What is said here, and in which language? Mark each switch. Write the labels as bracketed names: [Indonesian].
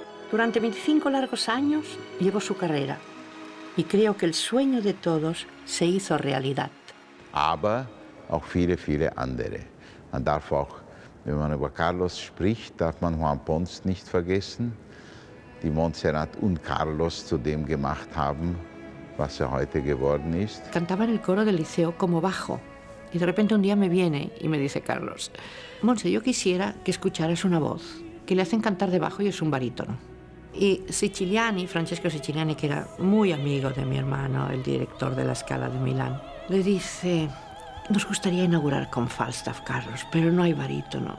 [Spanish] Durante 25 largos años llevó su carrera y creo que el sueño de todos se hizo realidad. [German] Aber auch viele, viele andere. Man darf auch, wenn man über Carlos spricht, darf man Juan Pons nicht vergessen, die Montserrat und Carlos zu dem gemacht haben, was heute geworden ist. [Spanish] Cantaba en el coro del liceo como bajo y de repente un día me viene y me dice Carlos, Monse, yo quisiera que escucharas una voz que le hacen cantar de bajo y es un barítono. Y Siciliani, Francesco Siciliani, que era muy amigo de mi hermano, el director de la Scala de Milán, le dice, nos gustaría inaugurar con Falstaff, Carlos, pero no hay barítono.